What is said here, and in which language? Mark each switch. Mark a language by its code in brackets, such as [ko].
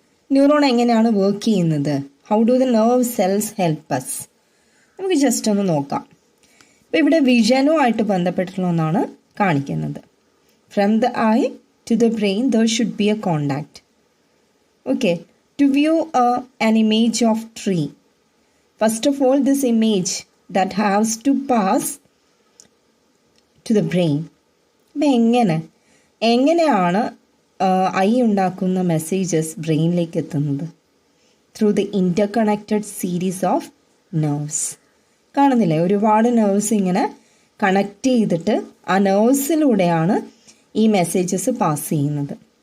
[ml] Neuron എങ്ങനെയാണ് work ചെയ്യുന്നത്? [en] How do the nerve cells help us? [ml] നമുക്ക് ജസ്റ്റ് ഒന്ന് നോക്കാം. ഇപ്പോൾ ഇവിടെ വിഷനുമായിട്ട് ബന്ധപ്പെട്ടുള്ള ഒന്നാണ് കാണിക്കുന്നത്. [en] From the eye to the brain there should be a contact. Okay, to view an image of tree, first of all this image that has to pass to the brain. [ml] അപ്പം എങ്ങനെയാണ് I ഉണ്ടാക്കുന്ന messages ബ്രെയിനിലേക്ക് എത്തുന്നത്? [en] Through the interconnected series of nerves. [ml] കാണുന്നില്ലേ, ഒരുപാട് nerves ഇങ്ങനെ connect ചെയ്തിട്ട് ആ നെർവ്സിലൂടെയാണ് ഈ മെസ്സേജസ് പാസ് ചെയ്യുന്നത്.